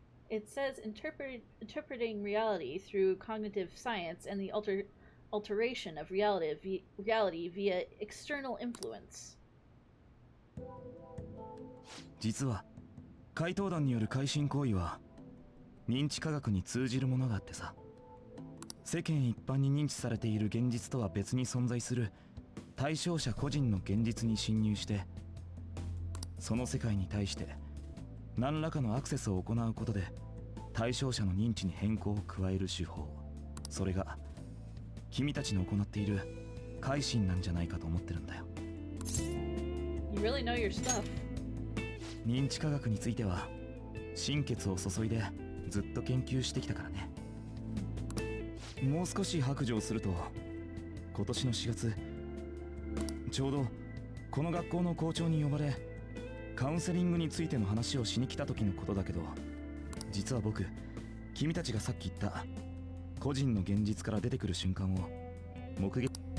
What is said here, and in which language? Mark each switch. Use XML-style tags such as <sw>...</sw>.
<en>It says interpreting reality through cognitive science and the alteration of reality via external influence.</en> <ja>実は怪盗団による改心行為は認知科学に通じるものがあってさ。世間一般に認知されている現実とは別に存在する対象者個人の現実に侵入してその世界に対して何らかのアクセスを行うことで対象者の認知に変更を加える手法、それが君たちの行っている改心なんじゃないかと思ってるんだよ。</ja> <en>You really know your stuff.</en> <ja>認知科学については心血を注いでずっと研究してきたからね。もう少し白状すると今年の4月ちょうどこの学校の校長に呼ばれカウンセリングについての話をしに来た時のことだけど、実は僕君たちがさっき言った個人の現実から出てくる瞬間を目撃。</ja>